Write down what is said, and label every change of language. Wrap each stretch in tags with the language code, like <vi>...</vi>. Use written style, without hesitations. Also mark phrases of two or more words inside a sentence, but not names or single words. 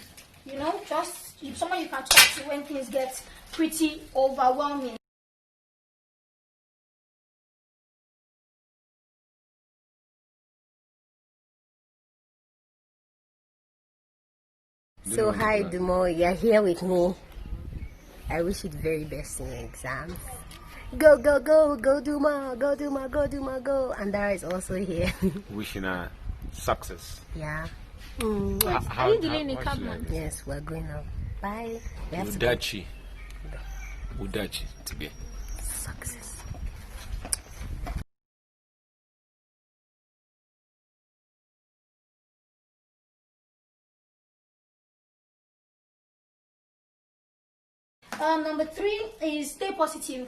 <en>You know, just someone you can talk to when things get pretty overwhelming. So hi Dumo, you're here with me. I wish you the very best in your exams. Go, go, go, go Duma, go Duma, go Duma, go. And Dara is also here. Wishing her success. Yeah. Are you delaying a cab, man? Yes, we're going now. Bye.</en> <ru>Удачи. Удачи today.</ru> <en>Success. Number 3 is stay positive.</en>